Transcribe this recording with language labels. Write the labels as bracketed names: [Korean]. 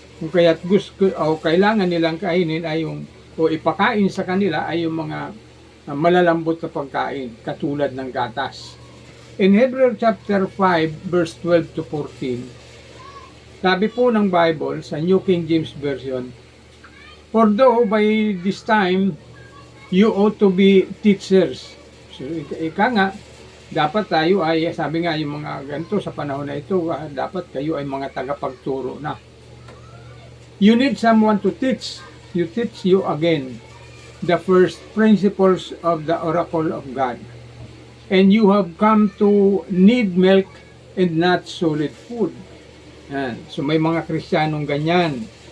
[Filipino] Kung kaya't gusto o kailangan nilang kainin ay yung o ipakain sa kanila ay yung mga malalambot na pagkain katulad ng gatas. [English] In Hebrews chapter 5 verse 12 to 14, [Filipino] sabi po ng [English] Bible sa New King James Version, "For though by this time you ought to be teachers." [Filipino] So ika nga, dapat tayo ay, sabi nga yung mga ganito sa panahon na ito, dapat kayo ay mga tagapagturo na. [English] You need someone to teach you again the first principles of the oracle of God. And you have come to need milk and not solid food. [Filipino] Yan. So may mga Kristiyanong ganyan.